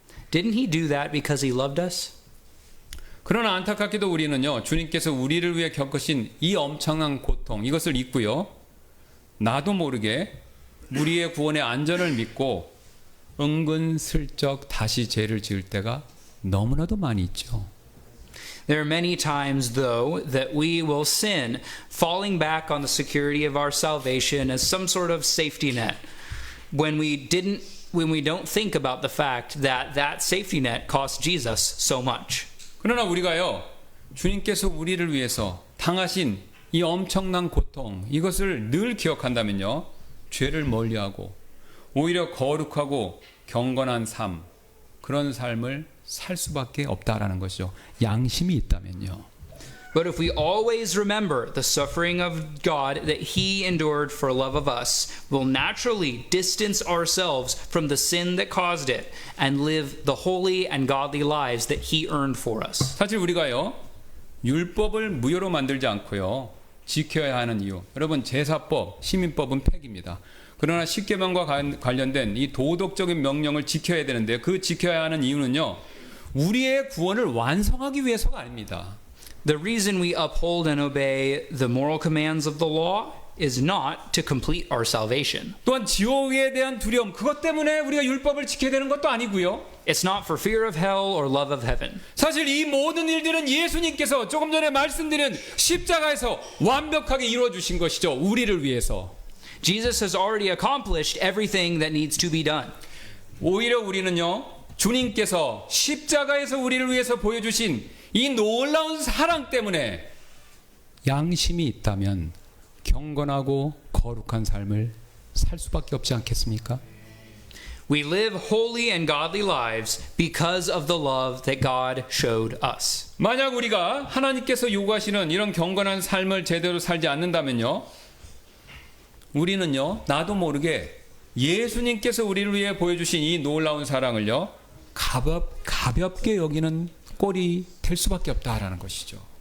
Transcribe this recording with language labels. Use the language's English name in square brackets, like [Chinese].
[English] Didn't he do that because he loved us? [Korean] 그러나 안타깝게도 우리는요, 주님께서 우리를 위해 겪으신 이 엄청난 고통, 이것을 잊고요, 나도 모르게 우리의 구원의 안전을 믿고 은근슬쩍 다시 죄를 지을 때가 너무나도 많이 있죠. [English] There are many times, though, that we will sin, falling back on the security of our salvation as some sort of safety net, when we don't think about the fact that that safety net cost Jesus so much. [Korean] 그러나 우리가요, 주님께서 우리를 위해서 당하신 이 엄청난 고통, 이것을 늘 기억한다면요, 죄를 멀리하고 오히려 거룩하고 경건한 삶, 그런 삶을 살 수밖에 없다라는 것이죠. 양심이 있다면요. [English] But if we always remember the suffering of God that he endured for love of us, we'll naturally distance ourselves from the sin that caused it and live the holy and godly lives that he earned for us. [Korean] 사실 우리가요, 율법을 무효로 만들지 않고요, 지켜야 하는 이유. 여러분, 제사법, 시민법은 폐기입니다. 그러나 십계명과 관련된 이 도덕적인 명령을 지켜야 되는데, 그 지켜야 하는 이유는요, 우리의 구원을 완성하기 위해서가 아닙니다. [English] The reason we uphold and obey the moral commands of the law is not to complete our salvation. [Korean] 또한 지옥에 대한 두려움, 그것 때문에 우리가 율법을 지켜야 되는 것도 아니고요. [English] It's not for fear of hell or love of heaven. [Korean] 사실 이 모든 일들은 예수님께서 조금 전에 말씀드린 십자가에서 완벽하게 이루어 주신 것이죠. 우리를 위해서. [English] Jesus has already accomplished everything that needs to be done. [Korean] 오히려 우리는요, 주님께서 십자가에서 우리를 위해서 보여주신 이 놀라운 사랑 때문에 양심이 있다면 경건하고 거룩한 삶을 살 수밖에 없지 않겠습니까? [English] We live holy and godly lives because of the love that God showed us. [Korean] 만약 우리가 하나님께서 요구하시는 이런 경건한 삶을 제대로 살지 않는다면요, 우리는요, 나도 모르게 예수님께서 우리를 위해 보여주신 이 놀라운 사랑을요, 가볍게 여기는 꼴이 될 수밖에 없다라는 것이죠.